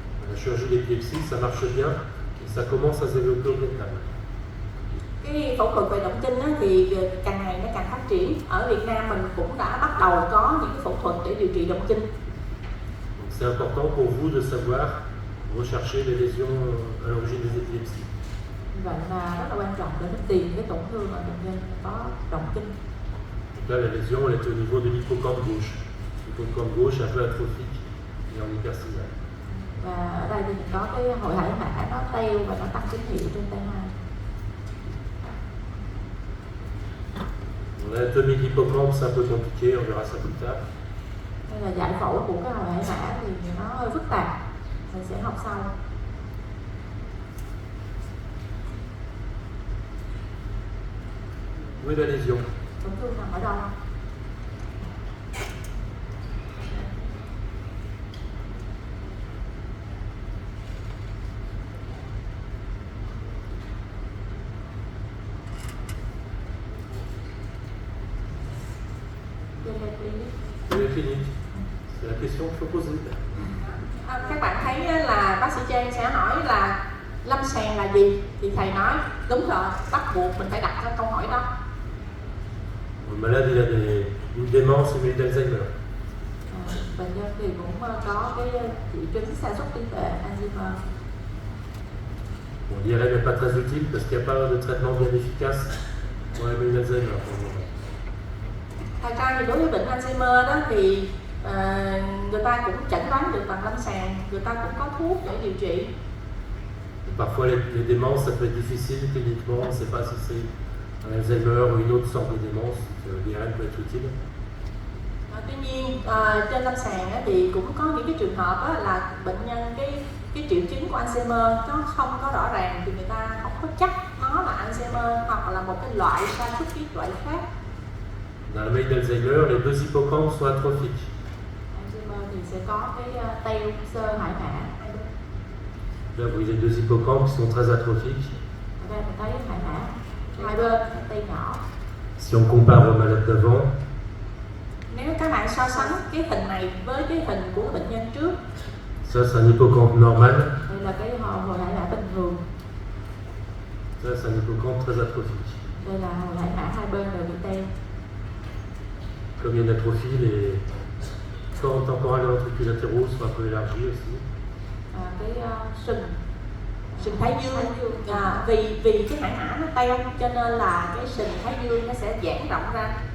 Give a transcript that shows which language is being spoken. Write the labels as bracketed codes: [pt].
[fr] La chirurgie d'épilepsie, ça marche bien et ça commence à se développer au Vietnam. [vi] Cái phẫu thuật về động kinh thì càng ngày nó càng phát triển. Ở Việt Nam mình cũng đã bắt đầu có những cái phẫu thuật để điều trị động kinh. [fr] Donc c'est important pour vous de savoir rechercher les lésions à l'origine des épilepsies. [vi] Vậy là rất là quan trọng để mình tìm cái tổn thương ở bệnh nhân có động kinh. [fr] Donc là, la lésion elle est au niveau de l'hippocampe gauche. L'hippocampe gauche est un peu atrophique et en hypersignal. [vi] Và ở đây thì mình có cái hội hải mã nó teo và nó tăng tín hiệu trên T2. [fr] L'anatomie de l'hippocampe, c'est un peu compliqué, on verra ça plus tard. [vi] Đây là giải phẫu của cái hội hải mã thì nó hơi phức tạp, mình sẽ học sau. [fr] Où est la lésion? [vi] Tổn thương nằm ở đâu? [fr] Dans les cliniques. C'est la question qu'il faut poser. [vi] Các bạn thấy là bác sĩ Trang sẽ hỏi là lâm sàng là gì, thì thầy nói đúng rồi, bắt buộc mình phải đặt ra câu hỏi đó. [fr] Le malade il a une démence, une maladie d'Alzheimer. [vi] Bệnh nhân thì cũng có cái triệu chứng sa sút trí tuệ Alzheimer. [fr] Bon, l'IRM n'est pas très utile parce qu'il n'y a pas de traitement bien efficace pour la maladie d'Alzheimer pour le moment. [vi] Thật ra thì đối với bệnh Alzheimer đó thì người ta cũng chẩn đoán được bằng lâm sàng, người ta cũng có thuốc để điều trị. [fr] Parfois les démences ça peut être difficile cliniquement, on ne sait pas si c'est un Alzheimer ou une autre sorte de démence, l'IRM peut être utile. [vi] Tuy nhiên trên lâm sàng thì cũng có những cái trường hợp là bệnh nhân cái triệu chứng của Alzheimer nó không có rõ ràng, thì người ta không có chắc nó là Alzheimer hoặc là một cái loại sa sút trí tuệ khác. [fr] Dans la maladie d'Alzheimer, les deux hippocampes sont atrophiques. [vi] Alzheimer thì sẽ có cái teo sơ hải mã. [fr] Là, vous voyez les deux hippocampes qui sont très atrophiques. [vi] Ở đây mình thấy hải mã hai bên tay nhỏ. [fr] Si on compare au malade d'avant, [vi] Nếu các bạn so sánh cái hình này với cái hình của bệnh nhân trước, [fr] ça c'est un hippocampe normal, [vi] đây là cái hồi hải mã bình thường, [fr] ça c'est un hippocampe très atrophique. [vi] đây là hồi hải mã hai bên đều bị teo. [fr] comme il y a une atrophie, les cordes temporales et ventricules latéraux sont un peu élargis aussi. [vi] Sừng thái dương, vì cái hãng ả nó teo cho nên là cái sừng thái dương nó sẽ giãn rộng ra.